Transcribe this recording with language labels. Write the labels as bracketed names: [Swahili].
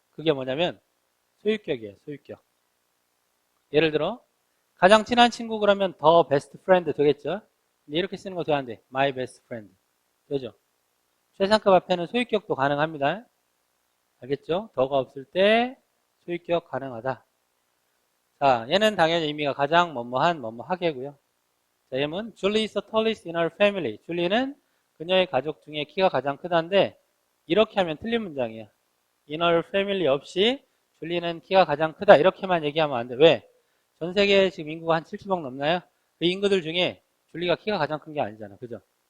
[Korean] 그게 뭐냐면 소유격이에요. 소유격. 예를 들어 가장 친한 친구 그러면 더 베스트 프렌드 되겠죠. 근데 이렇게 쓰는 거 돼야 안 돼. [English] My best friend. [Korean] 되죠? 최상급 앞에는 소유격도 가능합니다. 알겠죠? 더가 없을 때 소유격 가능하다. 자, 얘는 당연히 의미가 가장 뭐뭐한 뭐뭐하게고요. 자, 얘는 [English] Julie is the tallest in her family. [Korean] 줄리는 그녀의 가족 중에 키가 가장 크다인데 이렇게 하면 틀린 문장이에요. [English] In her family [Korean] 없이 줄리는 키가 가장 크다 이렇게만 얘기하면 안 돼. 왜? 전 세계에 지금 인구가 한 70억 넘나요? 그 인구들 중에 줄리가 키가 가장 큰 게 아니잖아. 그죠?